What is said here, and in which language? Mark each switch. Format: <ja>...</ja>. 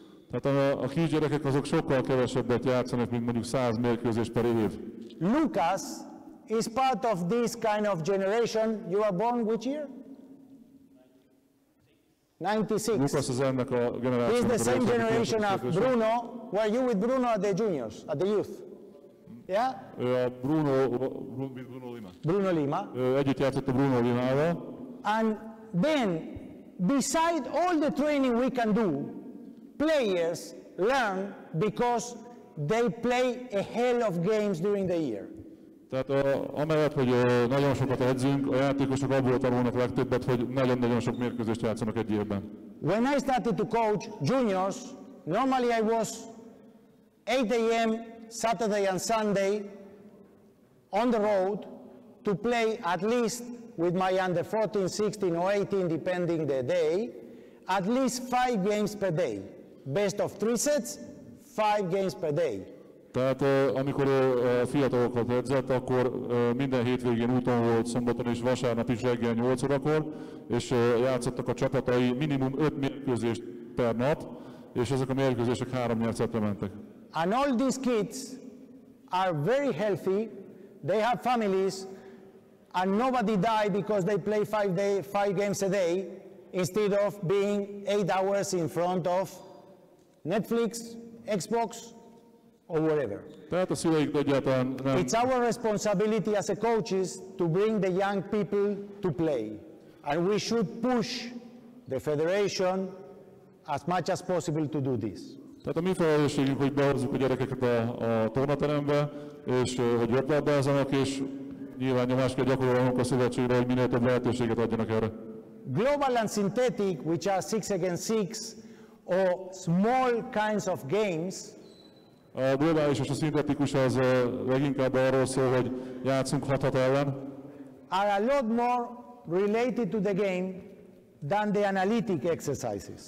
<hu>Tehát a kisgyerekek azok sokkal kevesebbet játszanak, mint mondjuk 100 mérkőzés per év.</hu> <en>Lucas is part of this kind of generation. You were born which year? 96.</en> <hu>Lucas az ennek a generációnak.</hu> <en>He's the same generation of Bruno. Were you with Bruno at the juniors, at the youth? Yeah? Bruno Lima. Bruno Lima.</en> <hu>Együtt játszott a Bruno Limával.</hu> <en>And then, beside all the training we can do, players learn because they play a hell of games during the year.</en> <hu>Tehát amellett, hogy nagyon sokat edzünk, a játékosok abból tanulnak legtöbbet, hogy nagyon-nagyon sok mérkőzést játszanak egy évben.</hu> <en>When I started to coach juniors, normally I was 8 a.m. Saturday and Sunday on the road to play at least with my under 14, 16 or 18, depending the day, at least 5 games per day. Best of 3 sets, 5 games per day.</en> <hu>Tehát amikor fiatalokat edzett, akkor minden hétvégén úton volt, szombaton és vasárnap is reggel 8 órakor, és játszottak a csapatai minimum 5 mérkőzést per nap, és ezek a mérkőzések 3-4 szettre mentek.</hu> <en>And all these kids are very healthy, they have families, and nobody die because they play 5 games a day, instead of being 8 hours in front of Netflix, Xbox, or whatever.</en> <hu>Tehát a szüleik egyáltalán nem.</hu> <en>It's our responsibility as a coaches to bring the young people to play. And we should push the federation as much as possible to do this.</en> <hu>Tehát a mi felelősségünk, hogy behozzuk a gyerekeket a tornaterembe, és hogy röplabdázzanak, és nyilván nyomást kell gyakorolnunk a szövetségre, hogy minél több lehetőséget adjanak erre.</hu> <en>Global and synthetic, which are 6 against 6, or small kinds of games,</en> <hu>a globális és a szintetikus az leginkább arról szól, hogy játszunk 6-6 ellen.</hu> <en>are a lot more related to the game than the analytic exercises.</en>